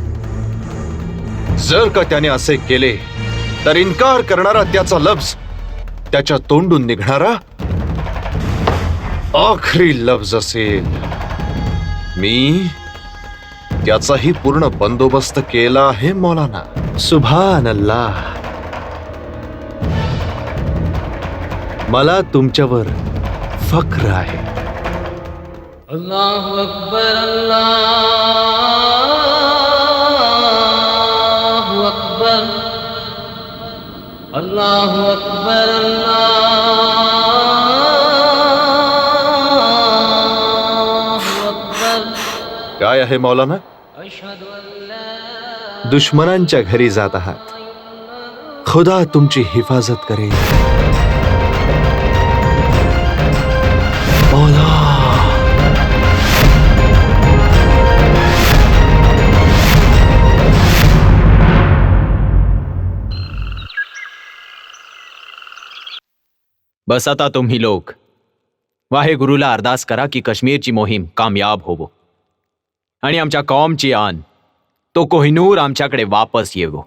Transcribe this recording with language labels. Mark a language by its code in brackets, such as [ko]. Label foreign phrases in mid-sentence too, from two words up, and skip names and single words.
[mr] जर का त्याने असे केले तर इन्कार करणारा त्याचा लफ्ज, त्याच्या तोंडून निघणारा आखरी लफ्ज असेल. मी त्याचाही पूर्ण बंदोबस्त केला आहे मौलाना. [ar] سبحان الله. [mr] मला तुमच्यावर फख्र आहे. [ar] الله أكبر الله أكبر الله أكبر الله أكبر. [mr] काय आहे मौलाना? [ar] أشهد ألا [mr] दुश्मनांच्या घरी जात आहात. खुदा तुमची हिफाजत करेल. मौला, बस आता तुम्ही लोक वाहेगुरुला अरदास करा की काश्मीरची मोहीम कामयाब होवो आणि आमच्या कौमची आन, तो कोहिनूर आमच्याकडे वापस येवो.